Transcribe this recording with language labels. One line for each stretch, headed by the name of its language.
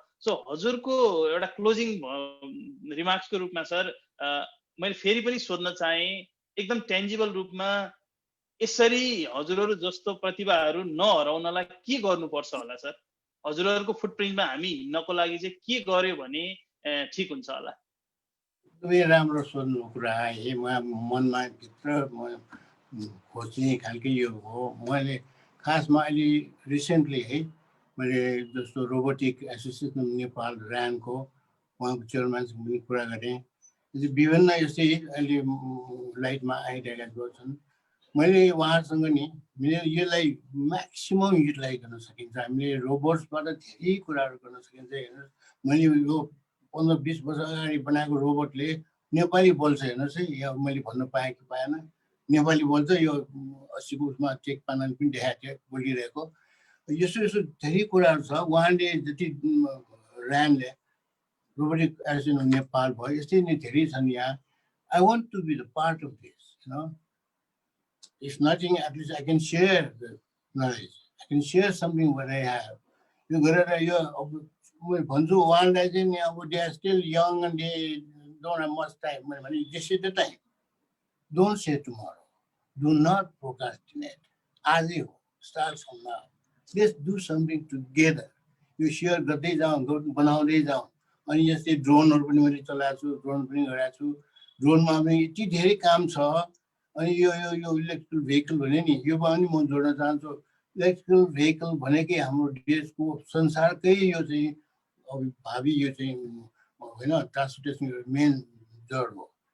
Nepali: So हजुरको एउटा closing रिमार्क्सको रूपमा सर मैले फेरि पनि सोध्न चाहे, एकदम टेन्जिबल रूपमा यसरी हजुरहरू जस्तो प्रतिभाहरू नहराउनलाई के गर्नुपर्छ होला सर? हजुरहरूको फुटप्रिन्टमा हामी हिँड्नको लागि चाहिँ के गर्यो भने ठिक हुन्छ होला? एकदमै राम्रो सोध्नु कुरा है। मनमा भित्र म खोज्ने खालको यो हो। मैले खासमा अहिले रिसेन्टली है मैले जस्तो रोबोटिक एसोसिएसन अफ नेपाल ऱ्यानको उहाँको चेयरम्यानसँग पनि कुरा गरेँ। विभिन्न यस्तै अहिले लाइटमा आइरहेका छन्। मैले उहाँसँग नि यसलाई म्याक्सिमम युटिलाइज गर्न सकिन्छ। हामीले रोबोट्सबाट धेरै कुराहरू गर्न सकिन्छ। हेर्नुहोस्, मैले यो 15-20 वर्ष अगाडि बनाएको रोबोटले नेपाली बोल्छ। हेर्नुहोस् है, यहाँ मैले भन्न पाएँ कि पाएन, नेपाली बोल्छ। यो 80 को उसमा चेक पानाले पनि देखाएको थियो बोलिरहेको। यस्तो यस्तो धेरै कुराहरू छ। उहाँले जति ऱ्यानले रोबोटिक एसोसिएसन नेपाल भयो, यस्तै नै धेरै छन् यहाँ।
English: I want to be the part of this, you know. If nothing, at least I can share the knowledge. I can share something what I have. You
Nepali: भन्छु उहाँलाई चाहिँ नि अब
English: they are still young and they don't have much time. This is the time. Don't say tomorrow. Do not procrastinate.
Nepali: आजै हो.
English: Start from now. Let's do something together.
Nepali: You share गर्दै जाउँ, बनाउँदै जाउँ। अनि यस्तै ड्रोनहरू पनि मैले चलाएको छु, ड्रोन पनि गरेको छु। ड्रोनमा पनि यति धेरै काम छ। अनि यो इलेक्ट्रिकल भेहिकल भने नि यो पनि म जोड्न चाहन्छु। इलेक्ट्रिकल भेहिकल भनेकै हाम्रो देशको संसारकै यो चाहिँ भावी यो चाहिँ होइन ट्रान्सपोर्टेसनको मेन जड हो।